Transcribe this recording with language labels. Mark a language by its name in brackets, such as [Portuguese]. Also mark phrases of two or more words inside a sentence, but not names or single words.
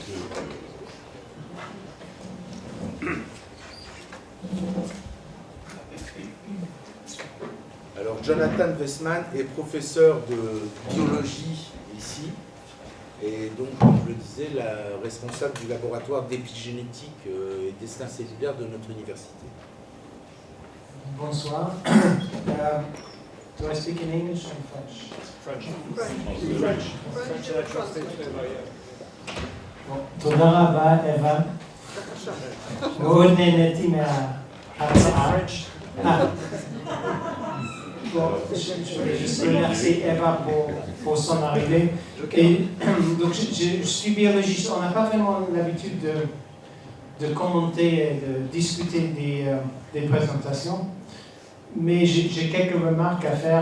[French] Alors, Jonathan Weitzman est professeur de biologie ici, et donc, comme je le disais, la responsable du laboratoire d'épigénétique et destin cellulaire de notre université. Bonsoir. [English] Do I speak in English or in French? [Hebrew] תודה רבה, אווה. מאוד נהניתי מההרצאה. [French] Je voulais juste remercier Eva pour son arrivée. Et, donc, je suis biologiste. On n'a pas vraiment l'habitude de commenter et de discuter des présentations, mais j'ai quelques remarques à faire.